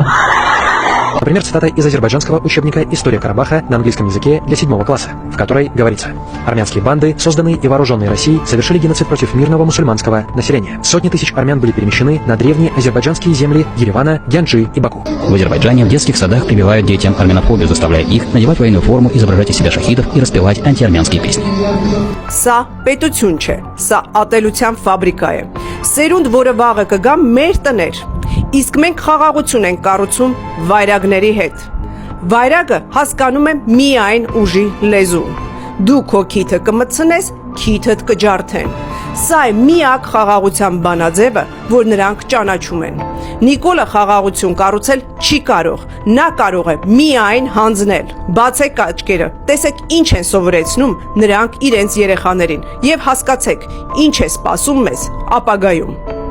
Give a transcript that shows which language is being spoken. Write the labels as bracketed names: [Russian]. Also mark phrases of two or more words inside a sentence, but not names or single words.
[Russian] Например, цитата из азербайджанского учебника «История Карабаха» на английском языке для 7 класса, в которой говорится: армянские банды, созданные и вооруженные Россией, совершили геноцид против мирного мусульманского населения. Сотни тысяч армян были перемещены на древние азербайджанские земли Еревана, Гянджи и Баку. В Азербайджане в детских садах прививают детям армянофобию, заставляя их надевать военную форму, изображать из себя шахидов и распевать антиармянские песни. [Armenian] Սա պետություն չէ, սա ատելության ֆաբրիկա է։ Սերունդ, որը վաղը կգա մեր տներ։ Իսկ մենք խաղաղություն ենք կառուցում վայրագների հետ։ Վայրագը հասկանում է միայն ուժի լեզուն։ Դու քո քիթը կմտցնես, քիթդ կջարդեն։ Սա է միակ խաղաղության բանաձևը, որ նրանք ճանաչում են։ Նիկոլը խաղաղություն կառուցել չի կարող, նա կարող է միայն հանձնել։ Բացեք աչքերը, տեսեք ինչ են սովորեցնում նրանք իրենց երեխաներին եւ հասկացեք ինչ է սպասում մեզ ապագայում։